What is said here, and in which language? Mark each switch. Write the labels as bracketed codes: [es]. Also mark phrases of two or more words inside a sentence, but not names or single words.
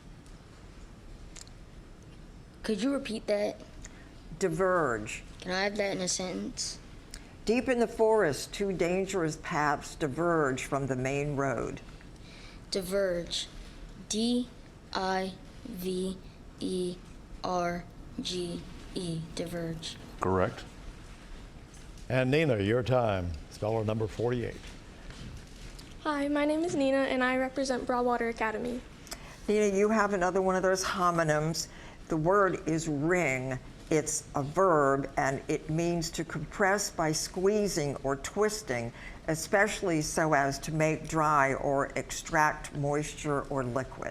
[en] Could you repeat that? Diverge. Can I have that in a sentence? Deep in the forest, two dangerous paths diverge from the main road. Diverge. D-I-V-E-R-G-E. Diverge. Correct. And Nina, your time. Speller number 48. Hi, my name is Nina, and I represent Broadwater Academy. Nina, you have another one of those homonyms. The word is ring. It's a verb, and it means to compress by squeezing or twisting, especially so as to make dry or extract moisture or liquid.